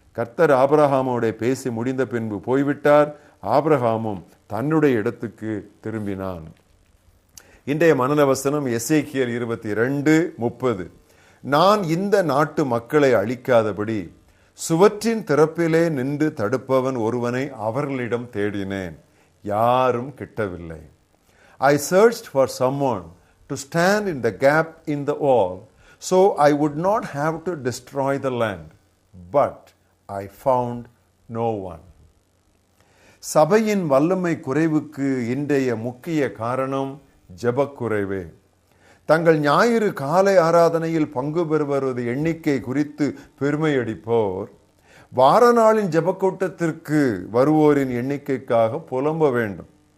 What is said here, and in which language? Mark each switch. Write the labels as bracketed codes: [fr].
[ta] கர்த்தர் ஆபிரகாமோட பேசி முடிந்த பின்பு போய்விட்டார். ஆபிரகாமும் தன்னுடைய இடத்துக்கு திரும்பினான். இன்றைய மனன வசனம் எசேக்கியேல் 22:30. நான் இந்த நாட்டு மக்களை அழிக்காதபடி சுவற்றின் திறப்பிலே நின்று தடுப்பவன் ஒருவனை அவர்களிடம் தேடினேன், யாரும் கிட்டவில்லை. [en] I searched for someone to stand in the gap in the wall, so I would not have to destroy the land, but I found no one. [ta] சபையின் வல்லமை குறைவுக்கு இன்றைய முக்கிய காரணம் ஜெபக்குறைவே. தங்கள் ஞாயிறு காலை ஆராதனையில் பங்கு பெறுவது எண்ணிக்கை குறித்து பெருமையடிப்போர் வார நாளின் ஜெபக்கூட்டத்திற்கு வருவோரின் எண்ணிக்கைக்காக புலம்ப வேண்டும்.